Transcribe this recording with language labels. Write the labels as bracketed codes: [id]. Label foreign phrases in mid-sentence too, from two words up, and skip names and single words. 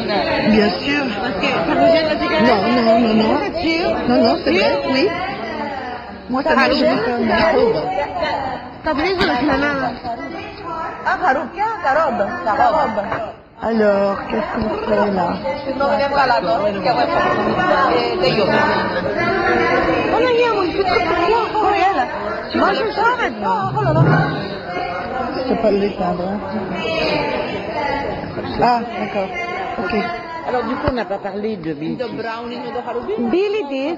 [fr] Bien sûr. Parce que ça vous gêne la cigarette? Non, non, non, non. C'est sûr? Non, non, c'est vrai, oui. Moi, ça me gêne. Ça brise la main. Ah, Farouk, ta robe. Alors, qu'est-ce qu'on fait là? [it] Non, veniamo alla donna, che vuoi fare? Io. [fr] On a rien, moi, je suis très bien. Moi, je sors maintenant. Oh là là. Je peux pas l'éteindre. Hein. Ah, d'accord. Ok. Alors du coup, on n'a pas parlé de Billy. Billy Dees